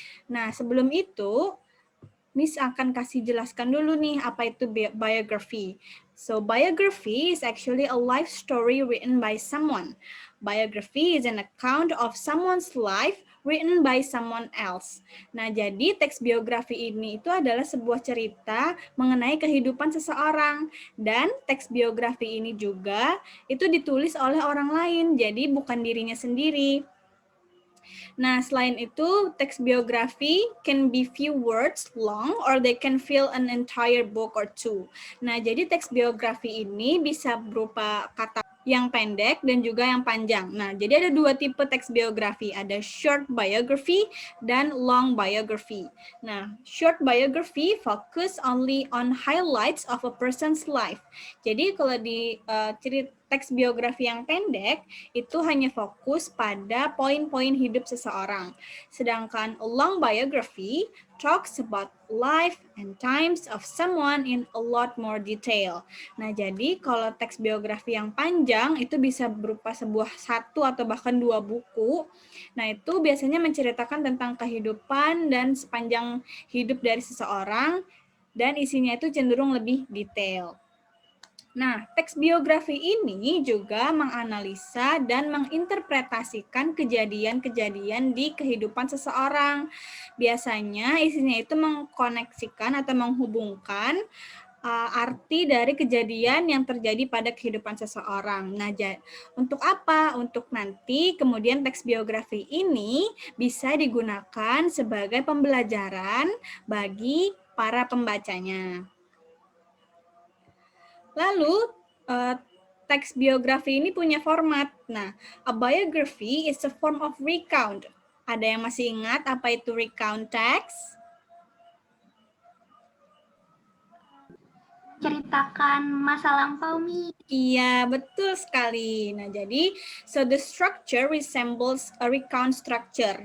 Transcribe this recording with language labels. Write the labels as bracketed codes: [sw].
[id] Nah, sebelum itu, Miss akan kasih jelaskan dulu nih apa itu biography. [en] So, biography is actually a life story written by someone. Biography is an account of someone's life written by someone else. [id] Nah, jadi teks biografi ini itu adalah sebuah cerita mengenai kehidupan seseorang. Dan teks biografi ini juga itu ditulis oleh orang lain, jadi bukan dirinya sendiri. Nah, selain itu, teks biografi [en] can be few words long or they can fill an entire book or two. [id] Nah, jadi teks biografi ini bisa berupa kata yang pendek dan juga yang panjang. Nah, jadi ada dua tipe teks biografi, ada short biography dan long biography. [en] Nah, short biography focus only on highlights of a person's life. [id] Jadi kalau di cerita teks biografi yang pendek itu hanya fokus pada poin-poin hidup seseorang. Sedangkan [en] a long biography talks about life and times of someone in a lot more detail. [id] Nah, jadi kalau teks biografi yang panjang itu bisa berupa sebuah satu atau bahkan dua buku. Nah, itu biasanya menceritakan tentang kehidupan dan sepanjang hidup dari seseorang dan isinya itu cenderung lebih detail. Nah, teks biografi ini juga menganalisa dan menginterpretasikan kejadian-kejadian di kehidupan seseorang. Biasanya isinya itu mengkoneksikan atau menghubungkan arti dari kejadian yang terjadi pada kehidupan seseorang. Nah, untuk apa? Untuk nanti kemudian teks biografi ini bisa digunakan sebagai pembelajaran bagi para pembacanya. Lalu, teks biografi ini punya format. [en] Nah, a biography is a form of recount. [id] Ada yang masih ingat apa itu recount text? Ceritakan masa lampau, Mi. Iya, betul sekali. Nah, jadi, [en] so the structure resembles a recount structure.